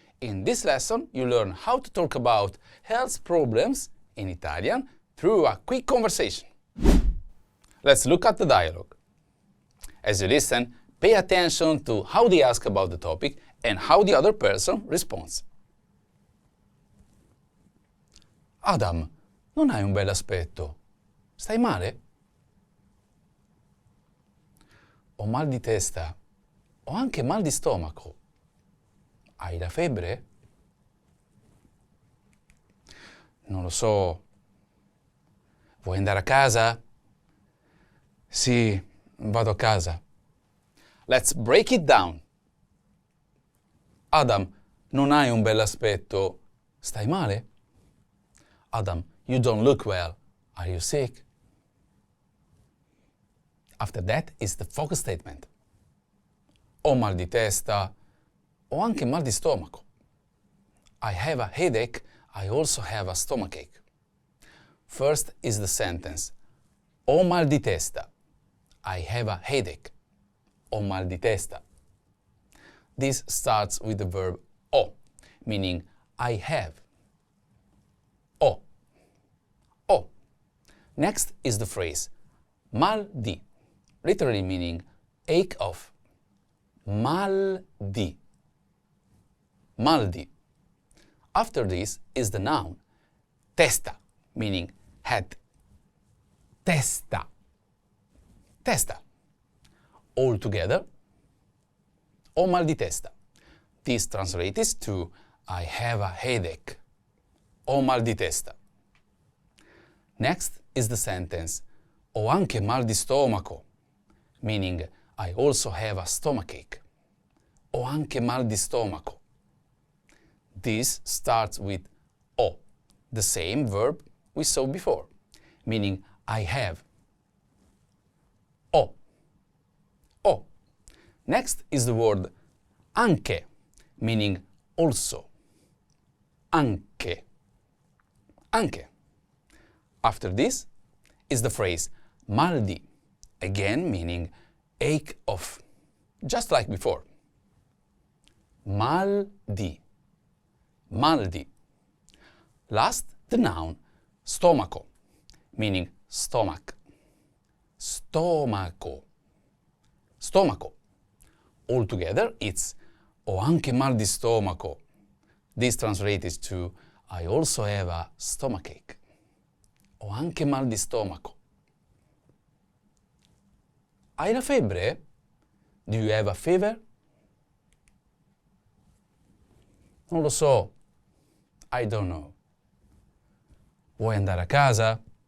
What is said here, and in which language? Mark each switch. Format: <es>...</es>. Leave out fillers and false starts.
<en>In this lesson, you learn how to talk about health problems in Italian through a quick conversation. Let's look at the dialogue. As you listen, pay attention to how they ask about the topic and how the other person responds.</en> <it>Adam, non hai un bel aspetto. Stai male? Ho mal di testa. Ho anche mal di stomaco. Hai la febbre? Non lo so. Vuoi andare a casa? Sì, vado a casa.</it> <en>Let's break it down.</en> <it>Adam, non hai un bel aspetto. Stai male?</it> <en>Adam, you don't look well. Are you sick? After that is the focus statement.</en> <it>Ho mal di testa, ho anche mal di stomaco.</it> <en>I have a headache, I also have a stomachache. First is the sentence.</en> <it>Ho mal di testa.</it> <en>I have a headache.</en> <it>Ho mal di testa.</it> <en>This starts with the verb ho, meaning I have. Ho. Ho. Next is the phrase mal di, literally meaning ache of.</en> <it>Mal di. Mal di.</it> <en>After this is the noun testa, meaning head.</en> <it>Testa. Testa.</it> <en>All together,</en> <it>ho mal di testa.</it> <en>This translates to I have a headache.</en> <it>Ho mal di testa.</it> <en>Next is the sentence</en> <it>ho anche mal di stomaco,</it> <en>meaning I also have a stomachache.</en> <it>Ho anche mal di stomaco.</it> <en>This starts with ho, the same verb we saw before, meaning I have. Ho. Ho. Next is the word anche, meaning also. Anche. Anche. After this is the phrase mal di, again meaning ache of, just like before.</en> <it>Mal di. Mal di.</it> <en>Last, the noun stomaco, meaning stomach.</en> <it>Stomaco. Stomaco.</it> <en>All together, it's</en> <it>ho anche mal di stomaco.</it> <en>This translates to I also have a stomachache.</en> <it>Ho anche mal di stomaco. Hai la febbre?</it> <en>Do you have a fever?</en> <it>Non lo so.</it> <en>I don't know.</en> <it>Vuoi andare a casa?</it>